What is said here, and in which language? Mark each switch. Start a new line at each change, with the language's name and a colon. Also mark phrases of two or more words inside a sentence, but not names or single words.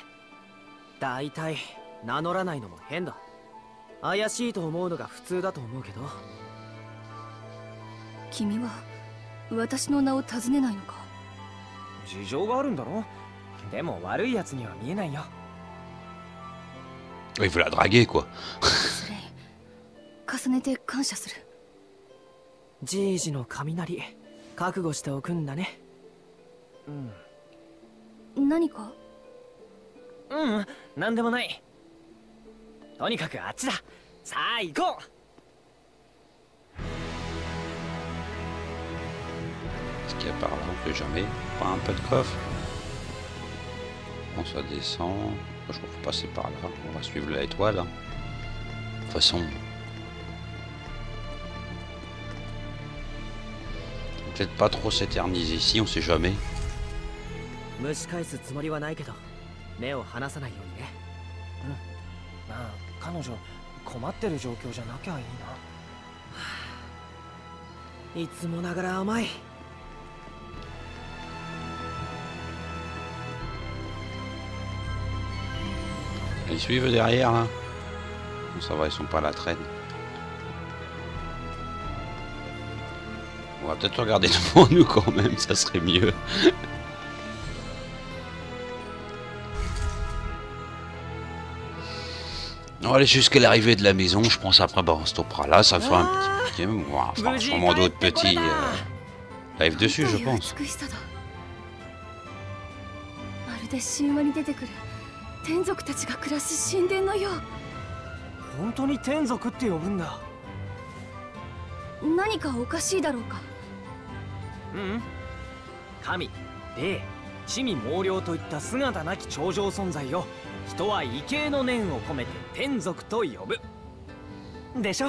Japanese: だいたい名乗らないのも変だ。怪しいと思うのが普通だと思うけど。君は私の名を尋ねないのか。事情があるんだろ。でも悪いやつには見えないよ。
French: Il faut la draguer, quoi.
Japanese: スレイ、重ねて感謝する。じいじの雷、覚悟しておくんだね。何か？なんでもない。とにかくあっちだ。さあ行こう。
French: Est-ce qu'il y a par là? On sait jamais. Pas un peu de coffre. Bon, ça descend. Je crois qu'il faut passer par là. On va suivre l'étoile. Hein. De toute façon. Peut-être pas trop s'éterniser ici, on sait jamais.
Japanese: 蒸し返すつもりはないけど、目を離さないようにね。 まあ彼女困ってる状況じゃなきゃいいな。はあ、いつもながら甘い。
French: Ils suivent derrière là. Ça va, ils sont pas à la traîne. On va peut-être regarder devant nous quand même, ça serait mieux. On va aller jusqu'à l'arrivée de la maison, je pense après on stoppera là, ça fera un petit... On fera sûrement d'autres petits live dessus je pense.
Japanese: 天族たちが暮らす神殿のよう。本当に天族って呼ぶんだ。何かおかしいだろうか。神、霊、地味猛量といった姿なき超常存在を人は畏敬の念を込めて天族と呼ぶでしょ。